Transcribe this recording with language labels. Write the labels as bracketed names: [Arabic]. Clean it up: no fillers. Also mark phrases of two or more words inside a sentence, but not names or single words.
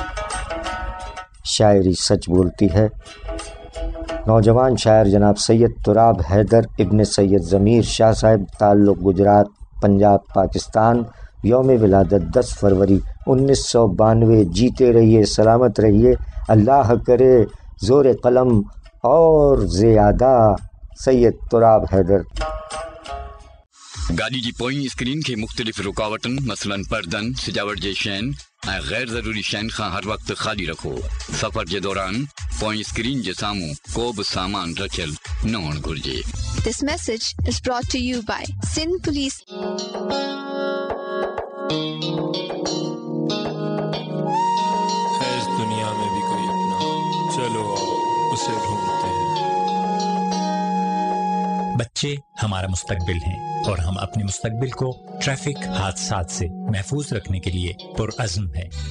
[Urdu] شاعری سچ بولتی ہے نوجوان شاعر جناب سید تراب حیدر ابن سید ضمیر شاہ صاحب، تعلق گجرات پنجاب پاکستان، یوم ولادت 10 فروری 1992، جیتے رہیے، سلامت رہیے، اللہ کرے زور قلم اور زیادہ، سید تراب حیدر۔ [Sindhi] گاڑی جی پوئیں اسکرین کے مختلف رکاوٹن مثلاً پردن، سجاوٹ جے شین ऐं गैर ज़रूरी शयुनि खां हर वक़्तु ख़ाली रखो। सफ़र जे दौरान पोइ स्क्रीन जे साम्हूं को बि सामान रखियल न हुअणु घुरिजे। [English] This message is brought to you by Sindh Police. [Urdu] ہے اس دنیا میں بھی کوئی اپنا، چلو آؤ اسے ڈھونڈتے ہیں. بچے ہمارا مستقبل ہیں اور ہم اپنے مستقبل کو ٹریفک حادثات سے محفوظ رکھنے کے لیے پرعزم ہیں.